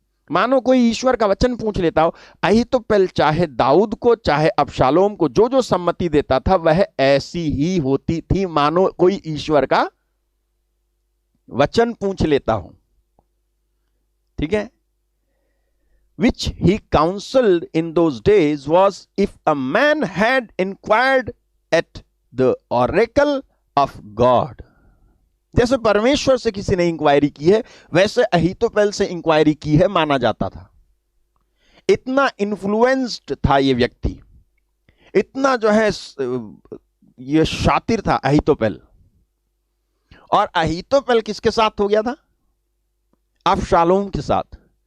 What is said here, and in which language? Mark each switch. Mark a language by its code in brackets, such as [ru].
[hi] मानो कोई ईश्वर का वचन पूछ लेता हो। अहीतोपेल चाहे दाऊद को चाहे अबशालोम को जो जो सम्मति देता था, वह ऐसी ही होती थी मानो कोई ईश्वर का वचन पूछ लेता हो। ठीक है? [en] Which he counseled in those days was, if a man had inquired at the oracle of God. [hi] जैसे परमेश्वर से किसी ने इंक्वायरी की है, वैसे अहीतोपेल से इंक्वायरी की है माना जाता था। इतना इन्फ्लुएंस्ड था ये व्यक्ति, इतना जो है ये शातिर था अहीतोपेल। और अहीतोपेल किसके साथ हो गया था? अबशालोम के साथ।